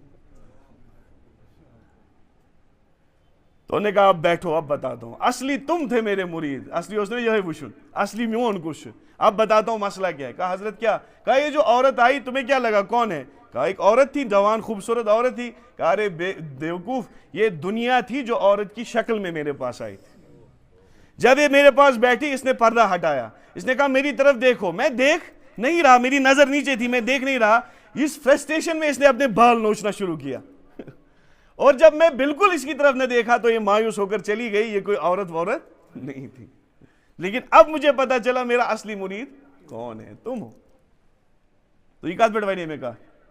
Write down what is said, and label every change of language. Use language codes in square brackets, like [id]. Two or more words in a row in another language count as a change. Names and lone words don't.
[ur] تو نے کہا اب بیٹھو اب بتاتا ہوں اصلی تم تھے میرے مرید اصلی اس نے یہی [ks] وشن اصلی میون [ur] کچھ اب بتاتا ہوں مسئلہ کیا ہے کہا حضرت کیا کہا یہ جو عورت آئی تمہیں کیا لگا کون ہے کہا ایک عورت تھی جوان خوبصورت عورت تھی کہا ارے بیوقوف یہ دنیا تھی جو عورت کی شکل میں میرے پاس آئی تھی جب یہ میرے پاس بیٹھی اس نے پردہ ہٹایا اس نے کہا میری طرف دیکھو میں دیکھ نہیں رہا میری نظر نیچے تھی میں دیکھ نہیں رہا اس فرسٹریشن میں اس نے اپنے بال نوچنا شروع کیا اور جب میں بالکل اس کی طرف نہ دیکھا تو یہ مایوس ہو کر چلی گئی یہ کوئی عورت نہیں تھی لیکن اب مجھے پتا چلا میرا اصلی مرید کون ہے تم ہو تو یہ [ks] کات پہ ونے [ur] میں کہا